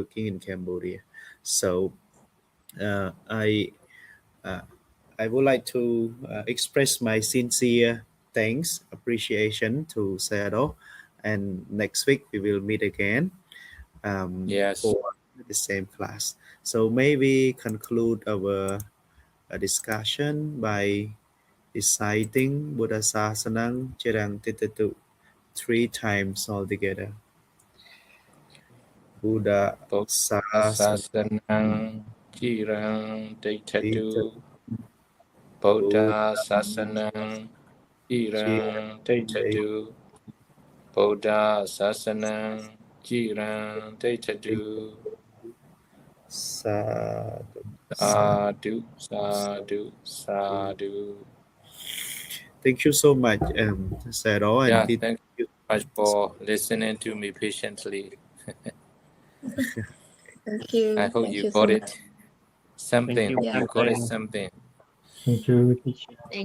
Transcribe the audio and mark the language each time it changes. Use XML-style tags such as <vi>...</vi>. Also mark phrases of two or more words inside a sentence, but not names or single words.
<en>So uh, I uh, I would like to express my sincere thanks, appreciation to Sayadaw, and next week we will meet again yes. for the same class. So maybe conclude our discussion by reciting</en> <pi>Buddha Sasanang Chirang Titatu</pi> <en>3 times altogether.</en> <pi>Buddha Sasanang Sasanang Jirang Titatu Deitatu Buddha Buddha Sasanang Jirang Chirang Deitatu Buddha Sasanang Jirang Deitatu Sadhu. Sadhu, sadhu, sadhu.</pi> <en>Thank you so much, Sayadaw, and Yeah, thank you much for listening to me patiently. Thank you. I hope Thank you you got so it. much. Something. Yeah. You got it something. Thank you, teacher. Thank you, Thank you.</en>